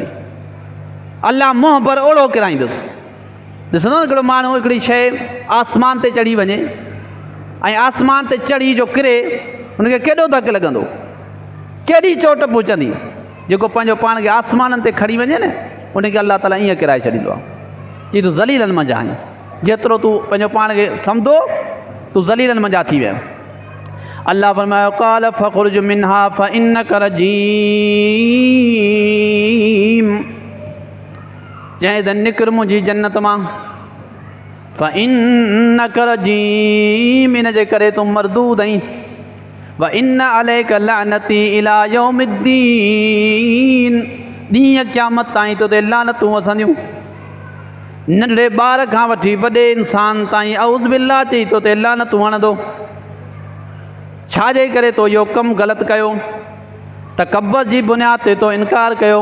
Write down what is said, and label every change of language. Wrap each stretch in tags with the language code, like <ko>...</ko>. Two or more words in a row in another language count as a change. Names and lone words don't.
<sd>अल्लाह मुंहुं भर ओड़ो किराईंदुसि। ॾिसंदो न हिकिड़ो माण्हू हिकिड़ी शइ आसमान ते चढ़ी वञे ऐं आसमान ते चढ़ी जो किरे, हुनखे केॾो धकु लॻंदो, केॾी चोट पहुचंदी। जेको पंहिंजो पाण खे आसमाननि ते खणी वञे न, उनखे अल्लाह ताला ईअं किराए छॾींदो आहे कि तूं ज़लीलनि मंझि आहीं। जेतिरो तूं पंहिंजो पाण खे सम्झो, तूं ज़लीलनि मंझि थी वियो। अल्लाह फरमायो</sd> <ar>قال فاخرج منها فإنك رجيم,</ar> <sd>चए त निकिर मुंहिंजी जन्नत मां,</sd> <ar>فإنك رجيم,</ar> <sd>इन जे करे तूं मरदूद आहीं।</sd> <ar>وإن عليك لعنتي إلى يوم الدين,</ar> <sd>ॾींहं क़यामत ताईं तो ते लानतूं वसंदियूं। नंढड़े ॿार खां वठी वॾे इंसान ताईं</sd> <ar>أعوذ بالله</ar> <sd>चई तो ते लानतूं हणंदो। छाजे करे तो इहो कमु ग़लति कयो? तकबर जी बुनियाद ते तो इनकार कयो।</sd>